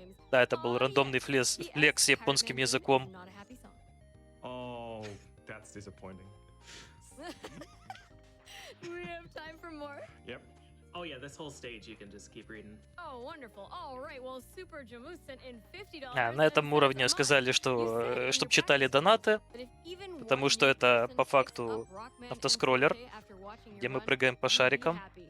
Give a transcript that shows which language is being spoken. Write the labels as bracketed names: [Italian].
[Russian] Да, это был рандомный флекс с японским языком. [English] Oh, that's disappointing. Do we have time for more? Yep. Oh yeah, this whole stage you can just keep reading. Oh, wonderful. All right, well, Super Jamu sent in $50. [Russian] На этом уровне сказали, что чтобы читали донаты, потому что это по факту автоскроллер, где мы прыгаем по шарикам.